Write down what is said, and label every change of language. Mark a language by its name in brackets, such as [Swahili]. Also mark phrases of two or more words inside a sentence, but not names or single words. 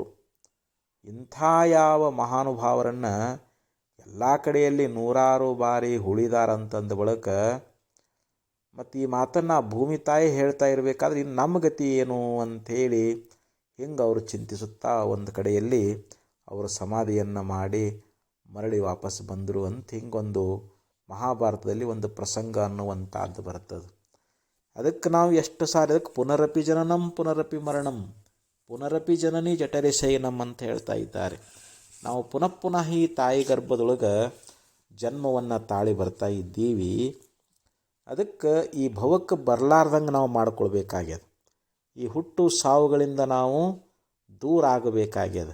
[Kannada] ಇಂಥ ಯಾವ ಮಹಾನುಭಾವರನ್ನು ಎಲ್ಲ ಕಡೆಯಲ್ಲಿ 100 ಬಾರಿ ಹೂಳಿದಾರಂತಂದ ಬಳಿಕ ಮತ್ತು ಈ ಮಾತನ್ನು ಭೂಮಿ ತಾಯಿ ಹೇಳ್ತಾ ಇರಬೇಕಾದ್ರೆ ಇನ್ನು ನಮ್ಮ ಗತಿ ಏನು ಅಂಥೇಳಿ ಹಿಂಗೆ ಅವರು ಚಿಂತಿಸುತ್ತಾ ಒಂದು ಕಡೆಯಲ್ಲಿ ಅವರು ಸಮಾಧಿಯನ್ನು ಮಾಡಿ ಮರಳಿ ವಾಪಸ್ ಬಂದರು ಅಂತ ಹಿಂಗೊಂದು ಮಹಾಭಾರತದಲ್ಲಿ ಒಂದು ಪ್ರಸಂಗ ಅನ್ನುವಂಥದ್ದು ಬರ್ತದೆ. ಅದಕ್ಕೆ ನಾವು ಎಷ್ಟು ಸಾರಿ ಅದಕ್ಕೆ [Sanskrit] ಪುನರಪಿ ಜನನಂ ಪುನರಪಿ ಮರಣಂ ಪುನರಪಿ ಜನನಿ ಜಠರೆ ಶಯನಂ [Kannada] ಅಂತ ಹೇಳ್ತಾ ಇದ್ದಾರೆ. ನಾವು ಪುನಃ ಪುನಃ ಈ ತಾಯಿ ಗರ್ಭದೊಳಗೆ ಜನ್ಮವನ್ನು ತಾಳಿ ಬರ್ತಾ ಇದ್ದೀವಿ. ಅದಕ್ಕೆ ಈ ಭವಕ್ಕೆ ಬರಲಾರ್ದಂಗೆ ನಾವು ಮಾಡ್ಕೊಳ್ಬೇಕಾಗ್ಯದ. ಈ ಹುಟ್ಟು ಸಾವುಗಳಿಂದ ನಾವು ದೂರ ಆಗಬೇಕಾಗ್ಯದ.